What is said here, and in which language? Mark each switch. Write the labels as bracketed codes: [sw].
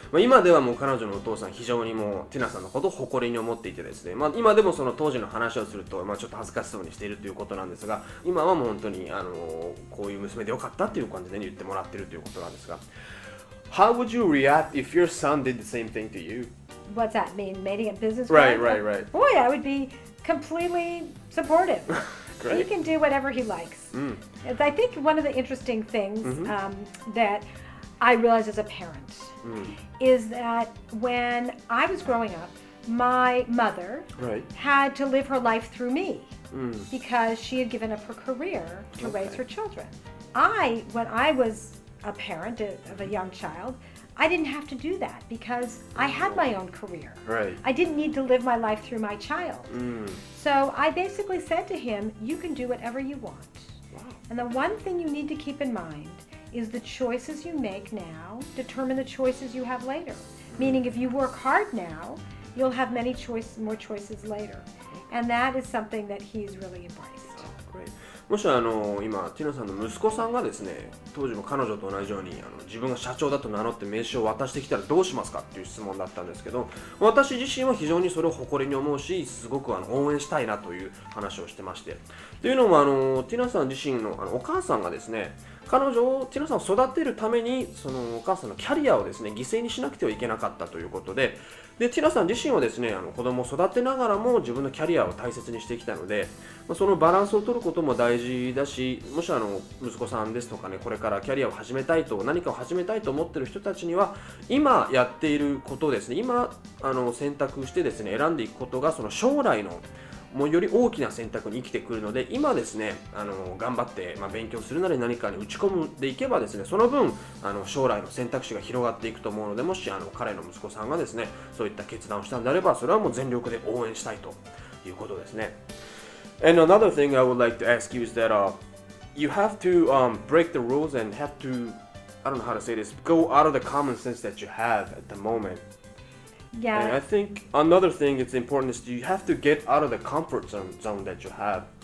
[ja] 今ではもう彼女のお父さん非常にもうティナさんのことを誇りに思っていてですね、今でもその当時の話をすると、ちょっと恥ずかしそうにしているということなんですが、今はもう本当にこういう娘でよかったという感じで言ってもらっているということなんですが、 [en] How would you react if your son did the same thing to you? What's that mean? Making a business Right, card? right. Boy, I would be completely supportive. Great. He can do whatever he likes. I think one of the interesting things that I realized as a parent is that when I was growing up, my mother had to live her life through me because she had given up her career to raise her children. When I was a parent of a young child, I didn't have to do that because I had my own career. Right. I didn't need to live my life through my child. So I basically said to him, you can do whatever you want. Wow. And the one thing you need to keep in mind is the choices you make now determine the choices you have later. Meaning if you work hard now, you'll have many more choices later. And that is something that he's really embraced. Great. [ja] もし今ティナさんの息子さんがですね、当時も彼女と同じように自分が社長だと名乗って名刺を渡してきたらどうしますかっていう質問だったんですけど、私自身は非常にそれを誇りに思うし、すごく応援したいなという話をしてまして、というのもティナさん自身のお母さんがですね、彼女をティナさんを育てるためにそのお母さんのキャリアをですね犠牲にしなくてはいけなかったということで、ティナさん自身はですね子供を育てながらも自分のキャリアを大切にしてきたので、そのバランスを取ることも大事だし、もし息子さんですとかね、これからキャリアを始めたいと何かを始めたいと思っている人たちには今やっていることですね、今選択してですね選んでいくことがその将来のもうより大きな選択に生きてくるので、今ですね頑張って、勉強するなり何かに打ち込むでいけばですね、その分将来の選択肢が広がっていくと思うので、もし彼の息子さんがですねそういった決断をしたんであれば、それはもう全力で応援したいということですね。 [en] And another thing I would like to ask you is that you have to break the rules and have to, I don't know how to say this, go out of the common sense that you have at the moment.Yeah. And I think another thing that's important is you have to get out of the comfort zone that you have.